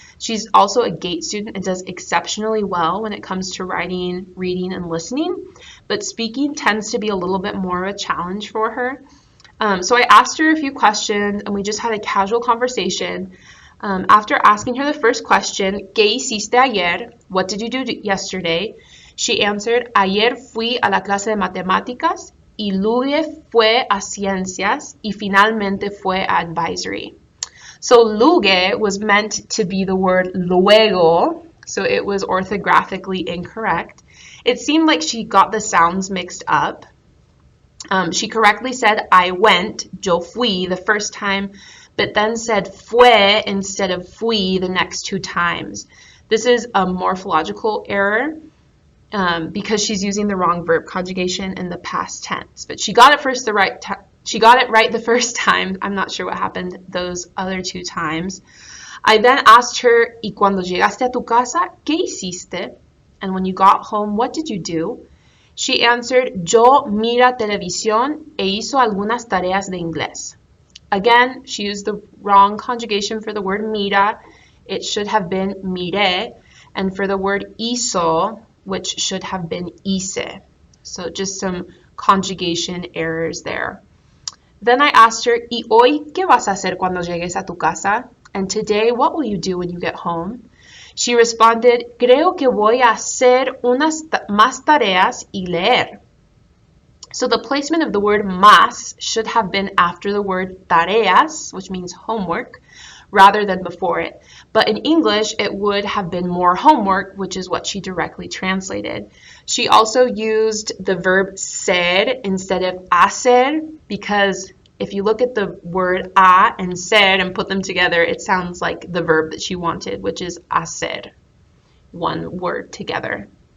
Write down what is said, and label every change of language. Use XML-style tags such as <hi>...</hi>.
<en>She's also a GATE student and does exceptionally well when it comes to writing, reading, and listening, but speaking tends to be a little bit more of a challenge for her. So I asked her a few questions and we just had a casual conversation. After asking her the first question,</en> <es>¿Qué hiciste ayer?</es> <en>What did you do yesterday? She answered,</en> <es>Ayer fui a la clase de matemáticas y luego fue a ciencias y finalmente fue a advisory.</es> <en>So luego was meant to be the word luego, so it was orthographically incorrect. It seemed like she got the sounds mixed up. She correctly said, I went,</en> <es>yo fui,</es> <en>the first time, but then said fue instead of fui the next 2 times. This is a morphological error because she's using the wrong verb conjugation in the past tense. But she got it right the first time. I'm not sure what happened those other 2 times. I then asked her,</en> <es>¿Y cuando llegaste a tu casa, qué hiciste?</es> <en>And when you got home, what did you do? She answered,</en> <es>Yo mira televisión e hizo algunas tareas de inglés.</es> <en>Again, she used the wrong conjugation for the word mira. It should have been mire. And for the word hizo, which should have been hice. So just some conjugation errors there. Then I asked her,</en> <es>¿Y hoy qué vas a hacer cuando llegues a tu casa?</es> <en>And today, what will you do when you get home? She responded,</en> <es>Creo que voy a hacer unas más tareas y leer.</es> <en>So the placement of the word más should have been after the word tareas, which means homework, rather than before it. But in English, it would have been more homework, which is what she directly translated. She also used the verb ser instead of hacer, because if you look at the word a and ser and put them together, it sounds like the verb that she wanted, which is hacer, one word together.</en>